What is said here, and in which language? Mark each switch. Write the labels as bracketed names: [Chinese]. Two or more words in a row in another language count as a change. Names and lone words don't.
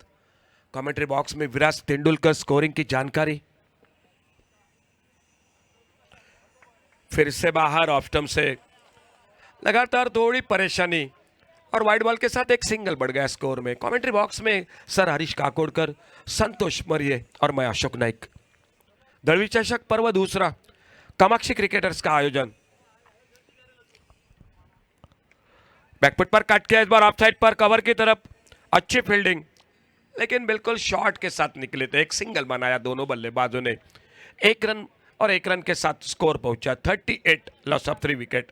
[English] commentary box [Hindi] में विराट तेंदुलकर स्कोरिंग की जानकारी। फिर से बाहर [English] off stump [Hindi] से लगातार थोड़ी परेशानी और [English] wide ball [Hindi] के साथ एक सिंगल बढ़ गया स्कोर में। [English] commentary box [Hindi] में सर हरीश काकोडकर, संतोष मरिये और मैं अशोक नाइक। दळवी चषक पर्व दूसरा, कामाक्षी क्रिकेटर्स का आयोजन। बैकफुट पर कट किया, इस बार [English] off side [Hindi] पर कवर की तरफ। अच्छी फील्डिंग, लेकिन बिल्कुल शॉट के साथ निकले थे। एक सिंगल बनाया दोनों बल्लेबाजों ने। 1 रन और 1 रन के साथ स्कोर पहुंचा 38, [English] loss of 3 wicket.